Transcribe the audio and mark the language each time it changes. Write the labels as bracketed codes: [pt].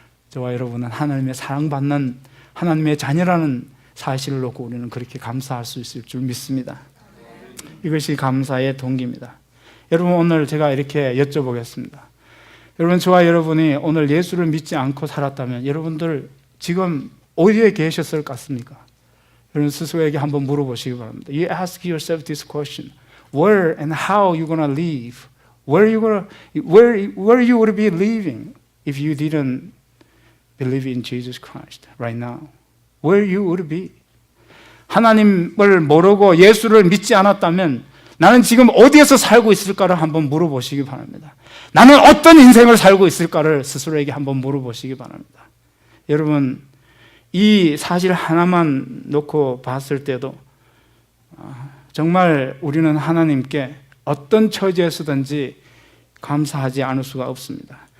[ko] 저와 여러분은 하나님의 사랑받는 하나님의 자녀라는 사실을 놓고 우리는 그렇게 감사할 수 있을 줄 믿습니다. 이것이 감사의 동기입니다. 여러분, 오늘 제가 이렇게 여쭤보겠습니다. 여러분, 저와 여러분이 오늘 예수를 믿지 않고 살았다면 여러분들 지금 어디에 계셨을 것 같습니까? 여러분 스스로에게 한번 물어보시기 바랍니다. [en] You ask yourself this question: Where and how you gonna live? Where you would be living if you didn't believe in Jesus Christ right now? Where you would be? [ko] 하나님을 모르고 예수를 믿지 않았다면 나는 지금 어디에서 살고 있을까를 한번 물어보시기 바랍니다. 나는 어떤 인생을 살고 있을까를 스스로에게 한번 물어보시기 바랍니다. 여러분, 이 사실 하나만 놓고 봤을 때도 정말 우리는 하나님께 어떤 처지에서든지 감사하지 않을 수가 없습니다.